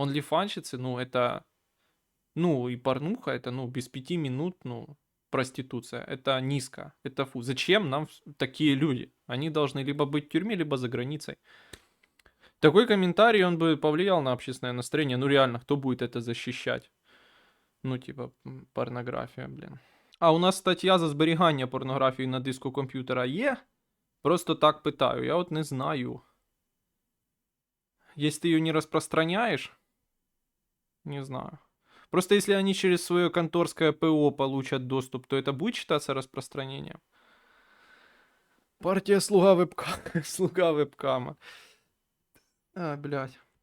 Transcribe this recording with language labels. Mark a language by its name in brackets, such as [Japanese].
[Russian] Онлифанщицы, ну это, ну и порнуха, это, ну, без 5 минут, ну, проституция, это низко, это фу. Зачем нам такие люди? Они должны либо быть в тюрьме, либо за границей. Такой комментарий, он бы повлиял на общественное настроение. Ну реально, кто будет это защищать? [Ukrainian] Ну типа порнографія, блін. А у нас стаття за зберігання порнографії на диску комп'ютера є? Просто так питаю, я от не знаю. [Russian] Если ты ее не распространяешь, не знаю. Просто если они через свое конторское ПО получат доступ, то это будет считаться распространением? Партия слуга вебкама. Слуга вебкама. А, блядь.